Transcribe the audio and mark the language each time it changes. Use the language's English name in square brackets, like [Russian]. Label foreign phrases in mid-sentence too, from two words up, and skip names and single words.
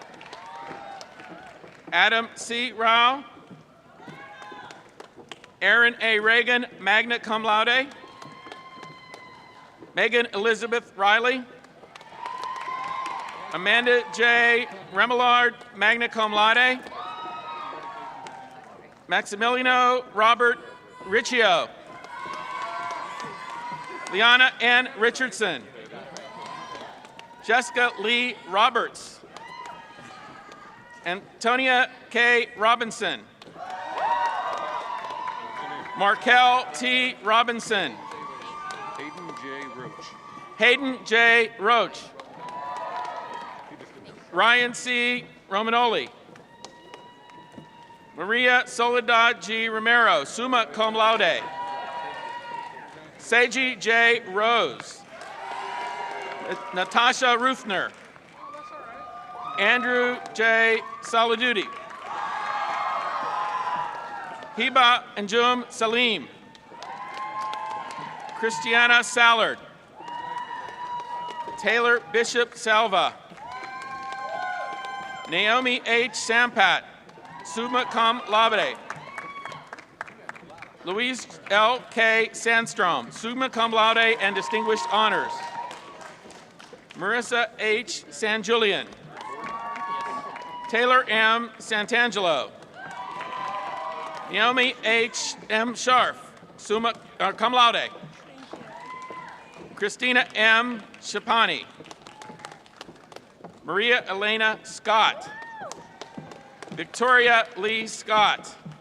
[English] Adam C. Rao. Aaron A. Reagan, [Latin] magna cum laude. [English] Megan Elizabeth Riley. Amanda J. [Latin] Remillard, magna cum laude. [English] Maximiliano Robert Riccio. Liana N. Richardson. Jessica Lee Roberts. Antonia K. Robinson. Markel T. Robinson. Hayden J. Roach. Ryan C. Romanoli. Maria Soledad G. Romero, [Latin] summa cum laude. [English] Seiji J. Rose. Natasha Ruthner. Andrew J. Saladuti. Hiba Anjum Salim. Christiana Sallard. Taylor Bishop Salva. Naomi H. Sampat, [Latin] summa cum laude. [English] Louise L. K. Sandstrom, [Latin] summa cum laude [English] and distinguished honors. Marissa H. San Julian. Taylor M. Santangelo. Naomi H. M. Scharf, [Latin] summa cum laude. [English] Christina M. Shapani. Maria Elena Scott. Victoria Lee Scott.